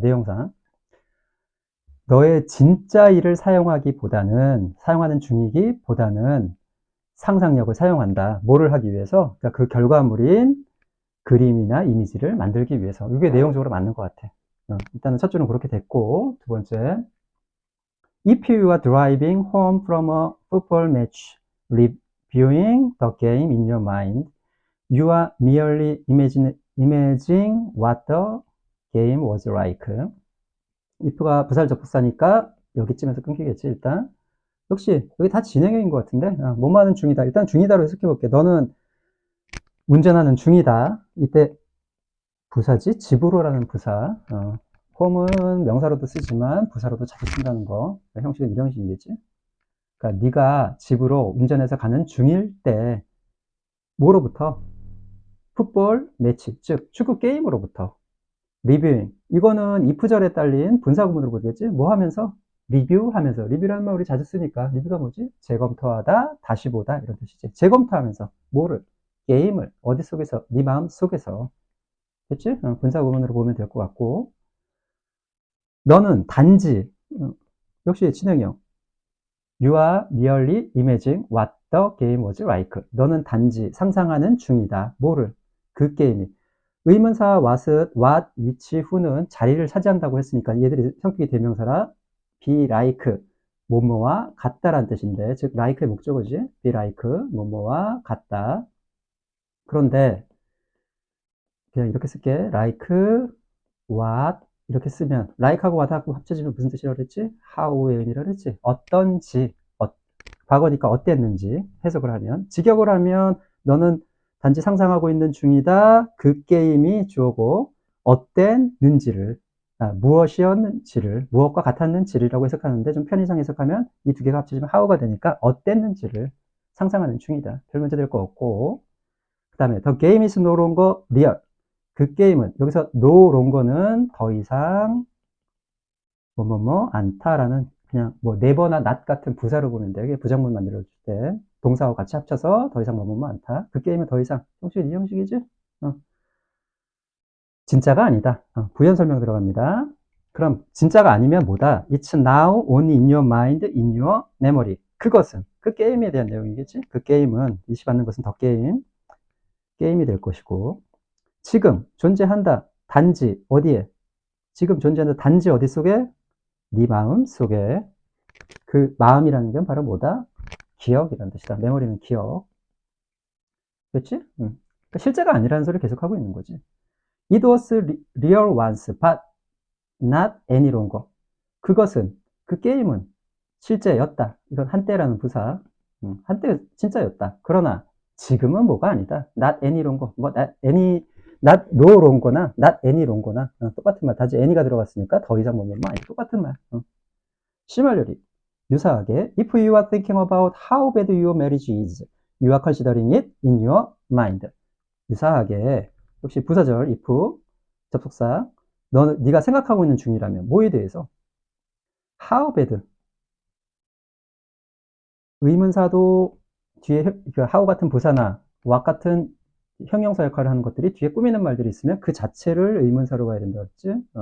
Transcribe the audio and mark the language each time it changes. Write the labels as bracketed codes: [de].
[ko] 내용상 너의 진짜 일을 사용하는 중이기보다는 상상력을 사용한다. 뭐를 하기 위해서? 그러니까 그 결과물인 그림이나 이미지를 만들기 위해서. 이게 내용적으로 맞는 것 같아. 일단은 첫 줄은 그렇게 됐고, 두 번째. [en] If you are driving home from a football match, reviewing the game in your mind, you are merely imagining what the game was like. [ko] if가 부사절 접속사니까 여기쯤에서 끊기겠지, 일단. 역시 여기 다 진행형인 것 같은데, 뭐뭐 하는 중이다. 일단 중이다로 해석해 볼게. 너는 운전하는 중이다. 이때 부사지? 집으로라는 부사. 홈은 명사로도 쓰지만 부사로도 자주 쓴다는 거. 형식은 이런 식이겠지. 그러니까 네가 집으로 운전해서 가는 중일 때 뭐로부터? 풋볼 매치, 즉 축구 게임으로부터. 리뷰잉. 이거는 if절에 딸린 분사구문으로 보겠지. 뭐 하면서? 리뷰하면서. 리뷰라는 말 우리 자주 쓰니까. 리뷰가 뭐지? 재검토하다, 다시 보다 이런 뜻이지. 재검토하면서 뭐를? 게임을. 어디 속에서? 네 마음 속에서. 됐지? 분사구문으로 보면 될 것 같고. 너는 단지, 역시 진행형. [en] You are merely imagining what the game was like. [ko] 너는 단지 상상하는 중이다. 뭐를? 그 게임이. 의문사 what, which, who는 자리를 차지한다고 했으니까 얘들이 성격이 대명사라 be like, 뭐뭐와 같다라는 뜻인데, 즉 like의 목적어지. be like, 뭐뭐와 같다. 그런데 그냥 이렇게 쓸게. like, what 이렇게 쓰면 like하고 what하고 합쳐지면 무슨 뜻이라고 그랬지? how의 의미라고 그랬지? 어떤지, 과거니까 어땠는지 해석을 하면, 직역을 하면 너는 단지 상상하고 있는 중이다. 그 게임이 주어고 어땠는지를, 무엇이었는지를, 무엇과 같았는지라고 해석하는데, 좀 편의상 해석하면 이 두 개가 합쳐지면 how가 되니까 어땠는지를 상상하는 중이다. 별 문제 될 거 없고. 그 다음에 [en] the game is no longer real. [ko] 그 게임은, 여기서 no longer는 더 이상 뭐뭐뭐 않다라는, 그냥 뭐 never나 not 같은 부사로 보면 돼. 이게 부정문 만들어줄 때 동사하고 같이 합쳐서 더 이상 뭐뭐뭐 않다. 그 게임은 더 이상, 형식 이 형식이지? 진짜가 아니다. 부연 설명 들어갑니다. 그럼 진짜가 아니면 뭐다? [en] It's now only in your mind, in your memory. [ko] 그것은, 그 게임에 대한 내용이겠지? 그 게임은, 이시받는 것은 더 게임이 될 것이고, 지금 존재한다. 단지 어디에? 지금 존재한다. 단지 어디 속에? 네 마음 속에. 그 마음이라는 건 바로 뭐다? 기억이라는 뜻이다. 메모리는 기억. 그렇지? 그러니까 실제가 아니라는 소리를 계속 하고 있는 거지. [en] It was real once, but not any longer. [ko] 그것은, 그 게임은 실제였다. 이건 한때라는 부사. 한때 진짜였다. 그러나 지금은 뭐가 아니다. [en] Not any longer. [ko] 뭐 not no longer나 not any longer나 똑같은 말. 다시 any가 들어갔으니까 더 이상 뭐뭐 아니 똑같은 말. [en] Similarly, [ko] 유사하게, [en] if you are thinking about how bad your marriage is, you are considering it in your mind. [ko] 유사하게, 역시 부사절 if, 접속사, 네가 생각하고 있는 중이라면 뭐에 대해서? [en] How bad. [ko] 의문사도 뒤에 how 같은 부사나 what 같은 형용사 역할을 하는 것들이 뒤에 꾸미는 말들이 있으면 그 자체를 의문사로 가야 된다 그랬지?